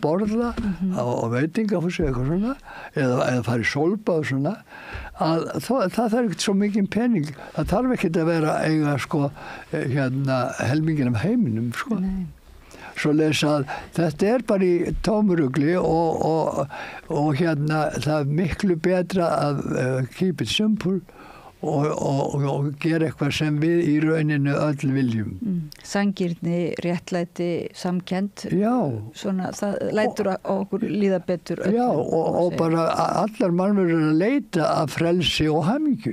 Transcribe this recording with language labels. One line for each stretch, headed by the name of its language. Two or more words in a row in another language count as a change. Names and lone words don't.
Icelandic: borða og veitinga fá sér eitthvað svona eða fara í sólbað og svona að það þarf ekkert svo mikið pening það þarf ekkert að vera eiga helmingin af heiminum svo lesa að þetta bara í tómurugli og það er miklu betra að
English: keep it simple
Icelandic: og gera eitthvað sem við í rauninu öll viljum. Sanngirni, réttlæti, samkennd. Já. Svona, það lætur okkur líða betur. Já, og bara allar mannverður að leita að frelsi og hamingju.